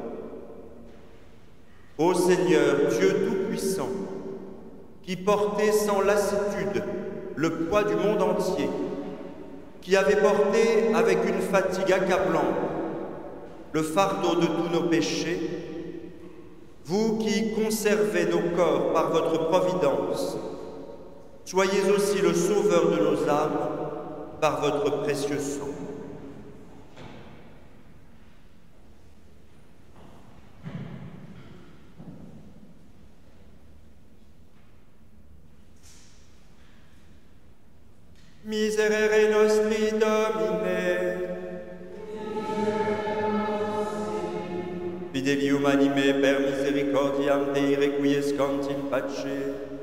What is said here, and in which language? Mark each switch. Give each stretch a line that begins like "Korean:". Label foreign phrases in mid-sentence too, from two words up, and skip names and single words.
French: Ô Seigneur, Dieu Tout-Puissant, qui portait sans lassitude le poids du monde entier, qui avait porté avec une fatigue accablante le fardeau de tous nos péchés, vous qui conservez nos corps par votre providence, soyez aussi le sauveur de nos âmes par votre précieux sang.
Latin: Miserere nostri Domine, fidelium anime per misericordiam Dei requiescant in pace.